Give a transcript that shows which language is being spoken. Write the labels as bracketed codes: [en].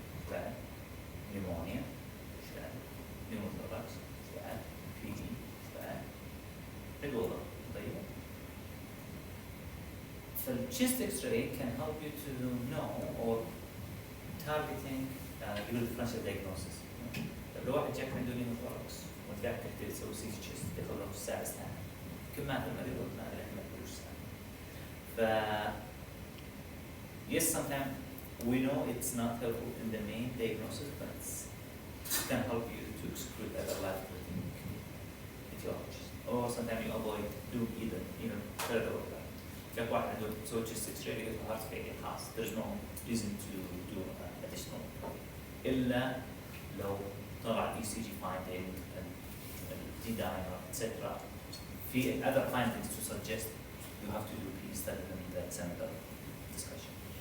[ar] بعد pneumonia. بعد pneumothorax. بعد PD. بعد الوضع. طيب. [en] فالchest X-ray can help you to know or targeting your differential diagnosis. [ar] لو واحد جاك عنده pneumothorax وانت قاعد تسوي سي تي chest ياخذ له ساعة ساعة. كم ما المريض ما له ما يقولوش ساعة. [en] ف yes, sometimes we know it's not helpful in the main diagnosis, but it can help you to exclude other life-threatening etiologies. Or sometimes you avoid doing even further of that. [ar] جاك واحد عنده سوى chest X-ray يقول heart failure خلاص. [en] There's no reason to do additional [ar] إلا لو طلع [en] ECG finding and D-dimer etc. في other findings to suggest you have to do PE study and that's another discussion.